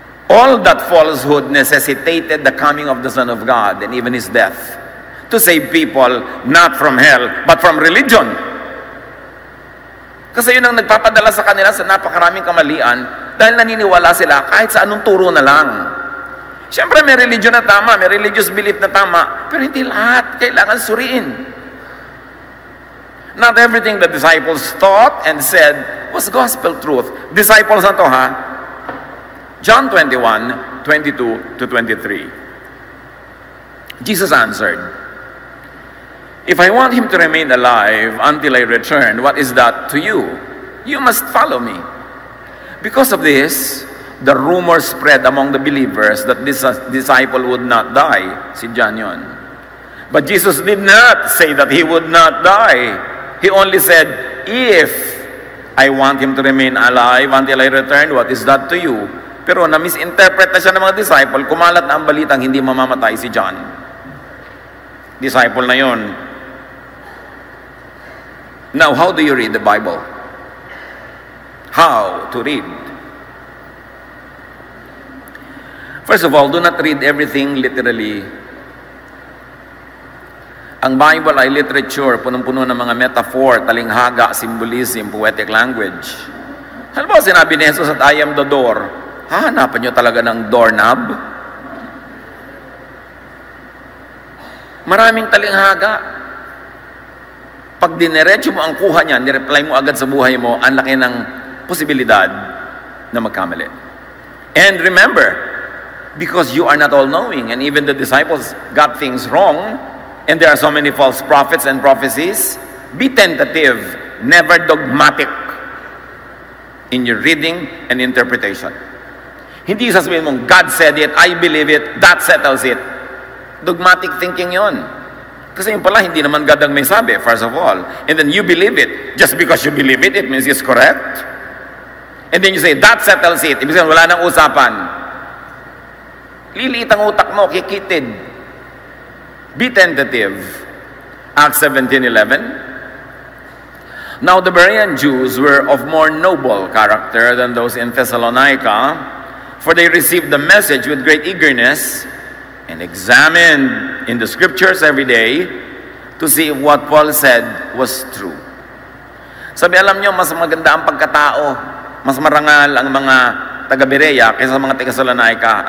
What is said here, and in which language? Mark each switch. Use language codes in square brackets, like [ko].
[en] All that falsehood necessitated the coming of the Son of God and even His death to save people not from hell, but from religion. [tl] Kasi yun ang nagpapadala sa kanila sa napakaraming kamalian dahil naniniwala sila kahit sa anong turo na lang. Siyempre may religion na tama, may religious belief na tama, pero hindi lahat kailangan suriin. [en] Not everything the disciples taught and said was gospel truth. [tl] Disciples na to John 21, 22 to 23. [en] Jesus answered, if I want him to remain alive until I return, what is that to you? You must follow me. Because of this, the rumor spread among the believers that this disciple would not die. Si John yun. But Jesus did not say that he would not die. He only said, if I want him to remain alive until I return, what is that to you? [tl] Pero na-misinterpret na siya ng mga disciple, kumalat na ang balitang hindi mamamatay si John. Disciple na yon. [en] Now, how do you read the Bible? How to read? First of all, do not read everything literally. [tl] Ang Bible ay literature, punong-puno ng mga metaphor, talinghaga, symbolism, poetic language. Ano ba sinabi ni Jesus at I am the door? Hahanapan nyo talaga ng doorknob? Maraming talinghaga. Pag dinerecho mo ang kuha niya, nireply mo agad sa buhay mo, ang laki ng posibilidad na magkamali. [en] And remember, because you are not all-knowing, and even the disciples got things wrong, and there are so many false prophets and prophecies, be tentative, never dogmatic in your reading and interpretation. [tl] Hindi sasabihin mong, God said it, I believe it, that settles it. Dogmatic thinking yon. Kasi yung pala, hindi naman God ang may sabi, first of all. [en] And then you believe it. Just because you believe it, it means it's correct. And then you say, that settles it. [tl] Ibig sabihin, wala nang usapan. Liliit ang utak mo, kikitid. [en] Be tentative. Acts 17:11. Now the Berean Jews were of more noble character than those in Thessalonica, for they received the message with great eagerness and examined in the scriptures every day to see if what Paul said was true. [tl] Sabi, alam nyo, mas maganda ang pagkatao, mas marangal ang mga taga-Berea kaysa sa mga taga-Salonica.